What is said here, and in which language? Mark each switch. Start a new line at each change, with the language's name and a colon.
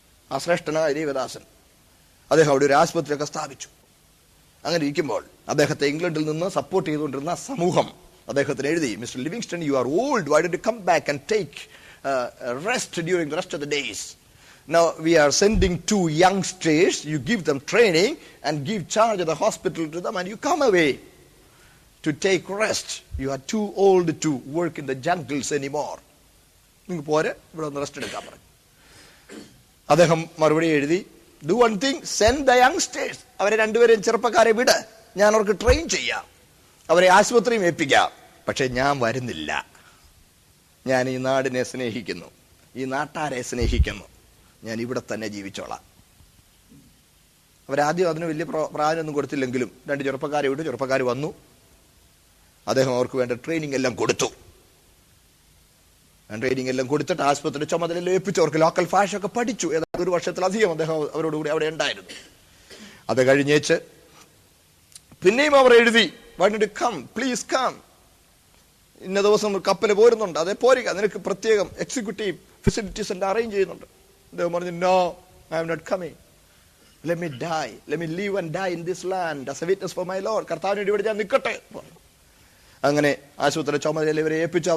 Malayalam: ആ ശ്രേഷ്ഠനായ ദേവദാസൻ. അദ്ദേഹം അവിടെ ഒരു ആശുപത്രിയൊക്കെ സ്ഥാപിച്ചു. അങ്ങനെ ഇരിക്കുമ്പോൾ അദ്ദേഹത്തെ ഇംഗ്ലണ്ടിൽ നിന്ന് സപ്പോർട്ട് ചെയ്തുകൊണ്ടിരുന്ന സമൂഹം അദ്ദേഹത്തിന് എഴുതി,
English: Mister Livingston, you are old, why don't you come back and take rest during the rest of the days. Now we are sending 2 youngsters, you give them training and give charge of the hospital to them and you come away to take rest. You are too old to work in the jungles anymore.
Malayalam: നിങ്ങൾ പോരെ, ഇവിടെ ഒന്ന് rest എടുക്കാൻ പറഞ്ഞു. അദ്ദേഹം മറുപടി എഴുതി,
English: do one thing, send the youngsters.
Malayalam: അവരെ 2 പേരെയും ചെറുപ്പക്കാരെ വിട്, ഞാൻ അവർക്ക് ട്രെയിൻ ചെയ്യാം, അവരെ ആശുപത്രിയും ഏൽപ്പിക്കാം. പക്ഷെ ഞാൻ വരുന്നില്ല. ഞാൻ ഈ നാടിനെ സ്നേഹിക്കുന്നു, ഈ നാട്ടാരെ സ്നേഹിക്കുന്നു, ഞാൻ ഇവിടെ തന്നെ ജീവിച്ചോളാം. അവരാദ്യം അതിന് വലിയ പ്രാധാന്യമൊന്നും കൊടുത്തില്ലെങ്കിലും 2 ചെറുപ്പക്കാരെ വിട്ടു. ചെറുപ്പക്കാർ വന്നു. അദ്ദേഹം അവർക്ക് വേണ്ട ട്രെയിനിങ് എല്ലാം കൊടുത്തു. ട്രെയിനിങ് എല്ലാം കൊടുത്തിട്ട് ആശുപത്രി ചുമതല ഏൽപ്പിച്ചു. അവർക്ക് ലോക്കൽ ഭാഷയൊക്കെ പഠിച്ചു. ഏതാണ്ട് 1 വർഷത്തിലധികം അദ്ദേഹം അവരോടുകൂടി അവിടെ ഉണ്ടായിരുന്നു. അത് കഴിഞ്ഞേച്ച് പിന്നെയും അവർ എഴുതി,
English: why don't you come, please come.
Malayalam: ഇന്ന ദിവസം കപ്പൽ പോരുന്നുണ്ട്, അതേ പോരുക, നിനക്ക് പ്രത്യേകം എക്സിക്യൂട്ടീവ് ഫെസിലിറ്റീസ് എല്ലാം അറേഞ്ച് ചെയ്യുന്നുണ്ട്. അദ്ദേഹം പറഞ്ഞു,
English: No, I am not coming, let me die, let me live and die in this land as a witness for my lord.
Malayalam: കർത്താവിന് ഇവിടെ ഞാൻ നിൽക്കട്ടെ. അങ്ങനെ ആശുപത്രി ചുമതല ഇവരെ ഏൽപ്പിച്ചു.